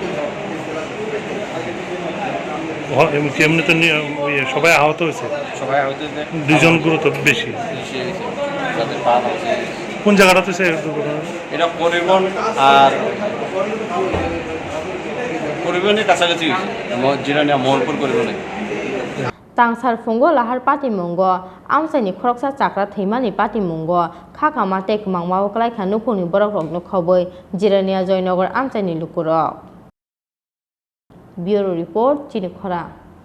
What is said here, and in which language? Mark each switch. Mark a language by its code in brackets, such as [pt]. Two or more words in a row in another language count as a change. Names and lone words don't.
[bn] এমনি তো সবাই আহত হয়েছে। সবাই হয়তো 2 জন গুরুতর বেশি। তাদের পা হয়েছে। কোন জায়গাটাতে সে দুর্ঘটনা? এটা পরিবহন আর পরিবহনের কাছাকাছি হয়েছে, জিরানিয়া মোহনপুর পরিবহনে। [trp] Tangsar fungo lahar pati mungo amsani khoroksa chakra theimani pati mungo khaka mate kmangmao klai khanu puni borok rok no khoboi Jirania Joynagar amsani lukurok. [en] Bureau report [trp] Chini Khora.